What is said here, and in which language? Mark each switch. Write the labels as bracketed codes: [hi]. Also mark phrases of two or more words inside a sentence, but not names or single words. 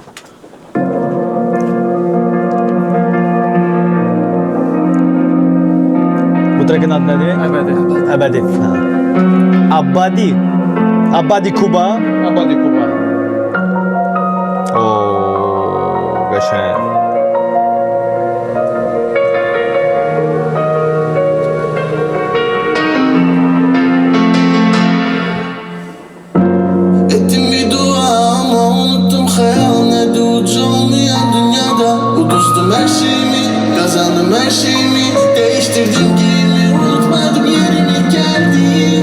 [az] Bu trekin adı nədir? Əbədi. Əbədi. Abadi. Abadi Kuba. Abadi Kuba. Oo, qəşəng. [tr] Ettim bir dua ama unuttum hayal nerede ucu olmayan dünyada. Udustum her şeyimi, kazandım her şeyimi, değiştirdim giyimi, unutmadım yerimi, geldim.